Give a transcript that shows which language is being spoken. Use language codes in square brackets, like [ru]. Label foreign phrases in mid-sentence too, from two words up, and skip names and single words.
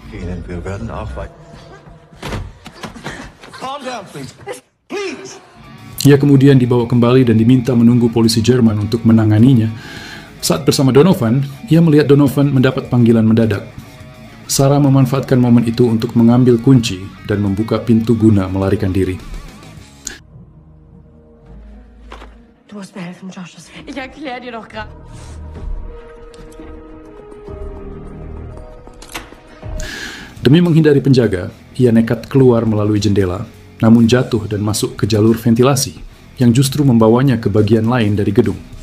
[id] Ia kemudian dibawa kembali dan diminta menunggu polisi Jerman untuk menanganinya. Saat bersama Donovan, ia melihat Donovan mendapat panggilan mendadak. Sarah memanfaatkan momen itu untuk mengambil kunci dan membuka pintu guna melarikan diri. [de] Du musst mir helfen, Josh. Ich erkläre dir doch gerade. [id] Demi menghindari penjaga, ia nekat keluar melalui jendela, namun jatuh dan masuk ke jalur ventilasi, yang justru membawanya ke bagian lain dari gedung.